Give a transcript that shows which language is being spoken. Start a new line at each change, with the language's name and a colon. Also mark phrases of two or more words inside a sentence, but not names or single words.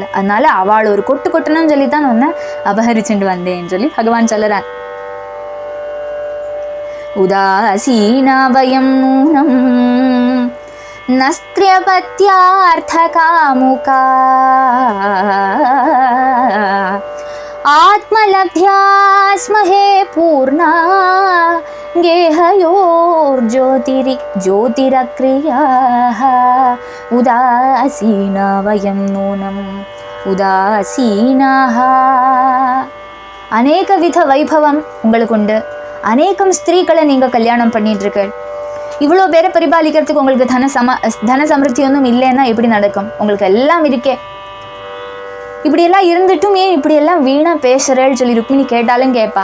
Tamil: அதனால அவள் ஒரு கொட்டு கொட்டணும்னு சொல்லி தான் உன்னை அபகரிச்சுட்டு வந்தேன்னு சொல்லி பகவான் சொல்லறான்.
Sanskrit: उदासीना वयम् नूनम् नस्त्र्यपत्यार्थ कामुकाः आत्मलब्ध्या स्महे पूर्णा ज्योतिरक्रियाः उदासीना वयं नूनम् उदासीनाः.
Tamil: அநேக வித வைபவம் உங்களுக்கு உண்டு. அநேகம் ஸ்திரீகளை நீங்கள் கல்யாணம் பண்ணிட்டுருக்கு. இவ்வளோ பேரை பரிபாலிக்கிறதுக்கு உங்களுக்கு தன சமிருத்தி ஒன்றும் இல்லைன்னா எப்படி நடக்கும்? உங்களுக்கு எல்லாம் இருக்கே. இப்படியெல்லாம் இருந்துட்டும் ஏன் இப்படியெல்லாம் வீணாக பேசுகிறேன்னு சொல்லி ருக்மிணி கேட்டாலும் கேட்பா.